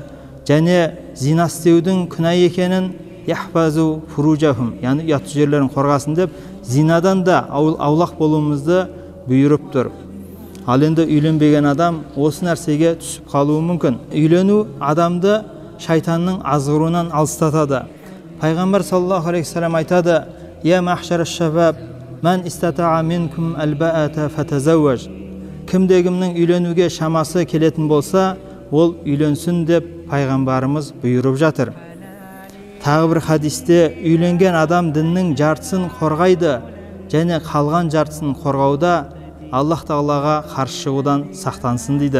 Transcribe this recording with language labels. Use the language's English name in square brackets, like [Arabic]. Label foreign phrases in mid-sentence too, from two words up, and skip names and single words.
[Kazakh] Және зина істеудің күнә екенін [Arabic] يحفظوا فروجهم, [Kazakh] яғни ұятты жерлерін қорғасын деп, зинадан да аулақ болуымызды бұйырып тұр. Ал енді үйленбеген адам осы нәрсеге түсіп қалуы мүмкін. Үйлену адамды шайтанның азғыруынан алыстатады. Пайғамбар [Arabic] صلى الله عليه وسلم [Kazakh] айтады: [Arabic] «يا معشر الشباب من استطاع منكم الباءة فتزوج». [Kazakh] Кімде-кімнің үйленуге шамасы келетін болса, ол үйленсін деп пайғамбарымыз бұйырып жатыр. Тағы бір хадисте үйленген адам діннің жартысын қорғайды, және қалған жартысын қорғауда Аллах Таалаға қарсы шығудан сақтансын дейді.